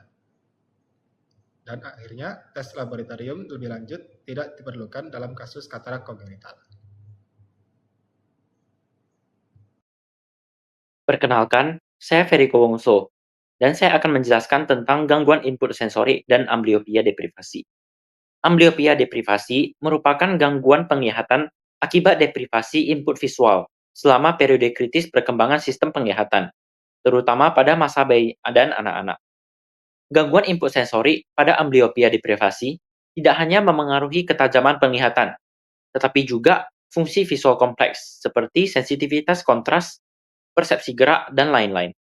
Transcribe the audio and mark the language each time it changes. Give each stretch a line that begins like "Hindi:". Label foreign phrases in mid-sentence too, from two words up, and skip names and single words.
Indonesian: Dan akhirnya, tes laboratorium lebih lanjut tidak diperlukan dalam kasus katarak kongenital. Perkenalkan, saya Feriko Wongso, dan saya akan menjelaskan tentang gangguan input sensori dan amblyopia deprivasi. Amblyopia deprivasi merupakan gangguan penglihatan akibat deprivasi input visual selama periode kritis perkembangan sistem penglihatan, terutama pada masa bayi dan anak-anak. Gangguan input sensori pada amblyopia deprivasi tidak hanya memengaruhi ketajaman penglihatan, tetapi juga fungsi visual kompleks seperti sensitivitas kontras, persepsi gerak, dan lain-lain.